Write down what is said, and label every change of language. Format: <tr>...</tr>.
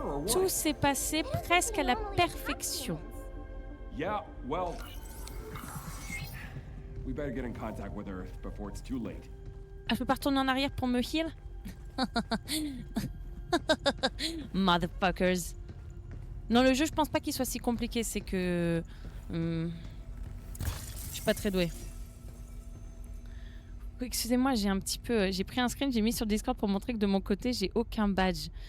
<fr>Tout s'est passé presque à la perfection.</fr> <en>Yeah, well, we better get in contact with her before it's too late.</en> <fr>Ah, je peux pas retourner en arrière pour me heal? Motherfuckers. Non, le jeu, je pense pas qu'il soit si compliqué. C'est que... je suis pas très douée. Excusez-moi, j'ai pris un screen, j'ai mis sur Discord pour montrer que de mon côté, j'ai aucun badge.</fr>